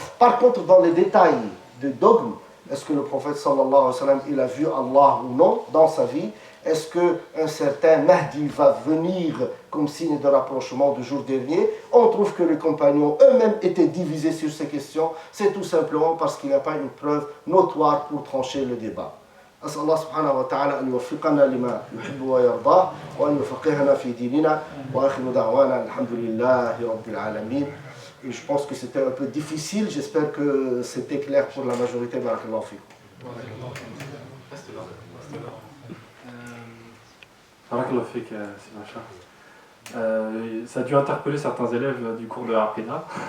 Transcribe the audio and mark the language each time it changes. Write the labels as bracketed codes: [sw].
[fr] Par contre, dans les détails du dogme, est-ce que le prophète sallallahu alayhi wa sallam, il a vu Allah ou non dans sa vie? Est-ce qu'un certain Mahdi va venir comme signe de rapprochement du jour dernier? On trouve que les compagnons eux-mêmes étaient divisés sur ces questions. C'est tout simplement parce qu'il n'y a pas une preuve notoire pour trancher le débat. [ar] أسأل الله سبحانه وتعالى أن يوفقنا لما يحب ويرضاه وأن يفقهنا في ديننا وآخر دعوانا الحمد لله رب العالمين. [fr] Et je pense que c'était un peu difficile. J'espère que c'était clair pour la majorité. [ar] Barakallahu fikum. [fr] Barakallahu fik, ça a dû interpeller certains élèves du cours de Aqida.